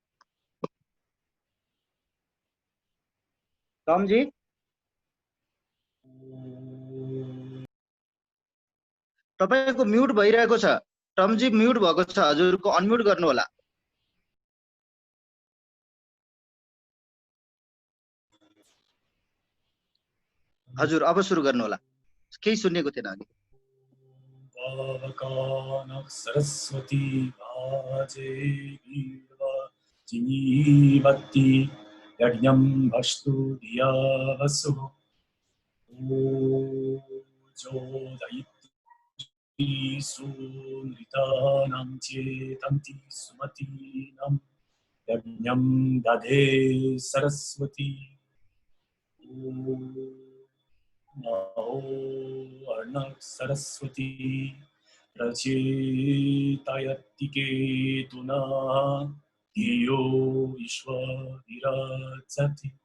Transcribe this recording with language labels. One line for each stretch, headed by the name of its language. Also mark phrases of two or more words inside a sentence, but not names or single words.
Nepali: टमजी तपाईको म्युट भइरहेको छ। टमजी म्युट भएको छ, हजुरको अनम्युट गर्नु होला। हजुर अब सुरु गर्नु होला, केही सुन्नेको थिएन अघि।
Sanskrit: सरस्वती भाजे जीवति यज्ञं भस्तु धिया वसु जोदयित्री सुनृतानां चेतन्ति सुमतीनां यज्ञं दधे सरस्वती अर्णव सरस्वती प्रचेतायति केतुना धियो विश्वविराजति।